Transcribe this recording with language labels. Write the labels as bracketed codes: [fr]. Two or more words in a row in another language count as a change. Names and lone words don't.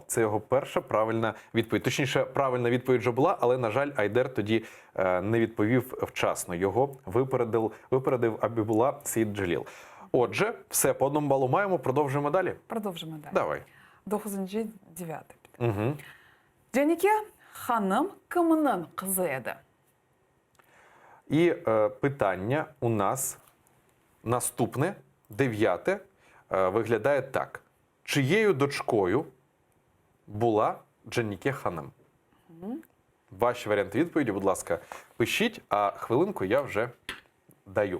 [uk] Це його перша правильна відповідь. Точніше, правильна відповідь вже була, але, на жаль, Айдер тоді не відповів вчасно. Його випередив Абібула Сейд Джеліл. Отже, все, по 1 балу маємо. Продовжуємо далі? Продовжуємо далі. Давай. 9. Угу. [crh] Cenike Hanım kımının kızı edi? [uk] І питання у нас наступне, 9, виглядає так. Чиєю дочкою була Джаніке Ханım? Ваші варіанти відповіді, будь ласка, пишіть, а хвилинку я вже даю.